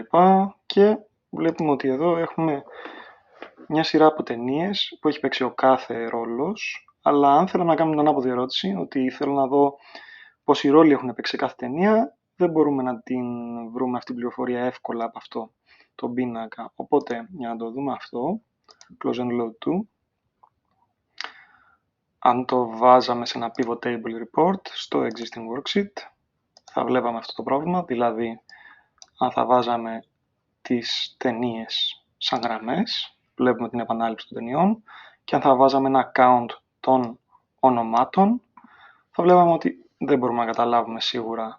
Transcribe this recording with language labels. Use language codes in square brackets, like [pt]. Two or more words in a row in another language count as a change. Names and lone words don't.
[el] Και βλέπουμε ότι εδώ έχουμε μια σειρά από ταινίες που έχει παίξει ο κάθε ρόλος, αλλά αν θέλω να κάνουμε την ανάποδη ερώτηση, ότι θέλω να δω πόσοι ρόλοι έχουν παίξει σε κάθε ταινία, δεν μπορούμε να την βρούμε αυτή την πληροφορία εύκολα από αυτό το πίνακα. Οπότε, για να το δούμε αυτό, [en] close and load to, [el] αν το βάζαμε σε ένα [en] pivot table report [el] στο [en] existing worksheet, [el] θα βλέπαμε αυτό το πρόβλημα, δηλαδή αν θα βάζαμε τις ταινίες σαν γραμμές, βλέπουμε την επανάληψη των ταινιών, και αν θα βάζαμε ένα count των ονομάτων, θα βλέπαμε ότι δεν μπορούμε να καταλάβουμε σίγουρα.